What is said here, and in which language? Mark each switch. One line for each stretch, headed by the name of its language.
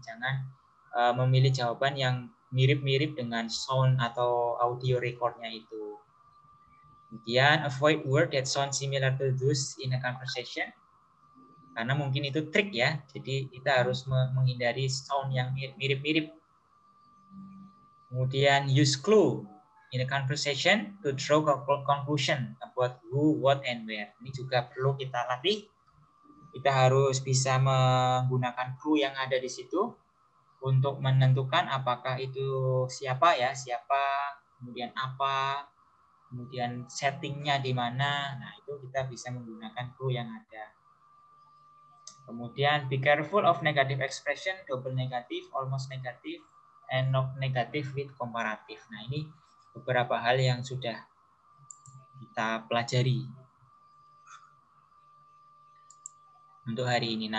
Indonesian: Jangan memilih jawaban yang mirip-mirip dengan sound atau audio recordnya itu.
English: Kemudian avoid word that sound similar to those in a conversation.
Indonesian: Karena mungkin itu trik ya. Jadi kita harus menghindari sound yang mirip-mirip.
English: Kemudian use clue in a conversation to draw conclusion about who, what, and where.
Indonesian: Ini juga perlu kita latih. Kita harus bisa menggunakan clue yang ada di situ untuk menentukan apakah itu siapa ya, kemudian apa, kemudian settingnya di mana. Nah, itu kita bisa menggunakan clue yang ada.
English: Kemudian be careful of negative expression, double negative, almost negative, and not negative with comparative.
Indonesian: Nah, ini beberapa hal yang sudah kita pelajari untuk hari ini.